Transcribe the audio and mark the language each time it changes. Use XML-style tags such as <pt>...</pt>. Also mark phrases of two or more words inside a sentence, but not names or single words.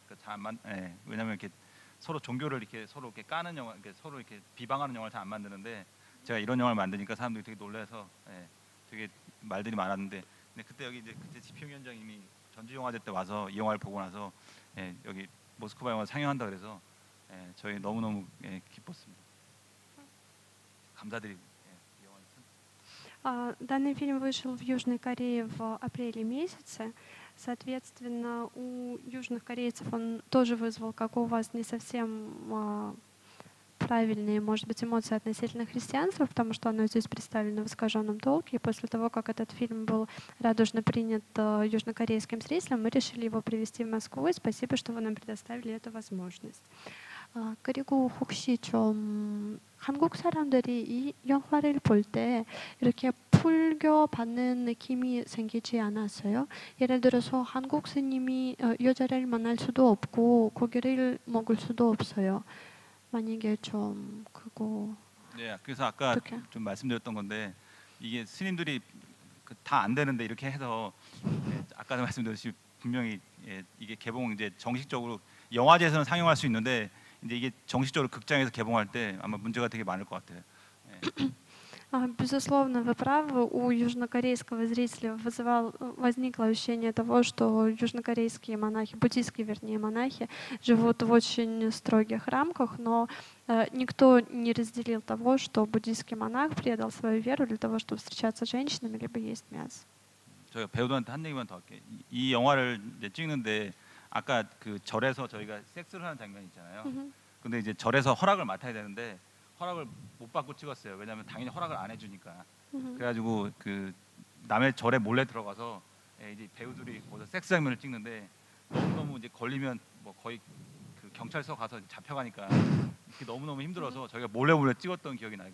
<ko>그러니까 왜냐하면 이렇게 서로 종교를 이렇게 서로 이렇게 까는 영화, 이렇게 서로 이렇게 비방하는 영화를 잘 안 만드는데 제가 이런 영화를 만드니까 사람들이 되게 놀라서 되게 말들이 많았는데 근데 그때 여기 이제 그때 집행위원장님이 전주영화제 때 와서 이 영화를 보고 나서 여기 모스크바 영화 상영한다 그래서 저희 너무너무 기뻤습니다. 감사드리고.</ko> <ru>Данный фильм вышел в Южной Корее в апреле месяце. Соответственно, у южных корейцев он тоже вызвал, как у вас, не совсем правильные, может быть, эмоции относительно христианства, потому что оно здесь представлено в искаженном толке. И после того, как этот фильм был радужно принят южнокорейским зрителям, мы решили его привезти в Москву. И спасибо, что вы нам предоставили эту возможность.</ru> <ko>그리고 혹시 좀 한국 사람들이 이 영화를 볼 때 이렇게 풀교받는 느낌이 생기지 않았어요? 예를 들어서 한국 스님이 여자를 만날 수도 없고 고기를 먹을 수도 없어요. 만약에 좀 그거 네, 그래서 아까 어떻게? 좀 말씀드렸던 건데 이게 스님들이 다 안 되는데 이렇게 해서 아까도 말씀드렸듯이 분명히 이게 개봉 이제 정식적으로 영화제에서는 상영할 수 있는데 이제 이게 정식적으로 극장에서 개봉할 때 아마 문제가 되게 많을 것 같아요.</ko> <ru>Безусловно, вы правы. У южнокорейского зрителя возникло ощущение того, что южнокорейские монахи, буддийские, вернее, монахи, живут в очень строгих рамках, но никто не разделил того, что буддийский монах предал свою веру для того, чтобы встречаться с женщинами либо есть мясо.</ru> <ko>저희가 배우들한테 한 얘기만 더 할게요. 이 영화를 이제 찍는데 아까 그 절에서 저희가 섹스를 하는 장면이 있잖아요. 근데 이제 절에서 허락을 맡아야 되는데 허락을 못 받고 찍었어요. 왜냐하면 당연히 허락을 안 해주니까. 그래가지고 그 남의 절에 몰래 들어가서 이제 배우들이 거기서 섹스 장면을 찍는데 너무 이제 걸리면 뭐 거의 그 경찰서 가서 잡혀가니까 너무 힘들어서 저희가 몰래 찍었던 기억이 나요.</ko>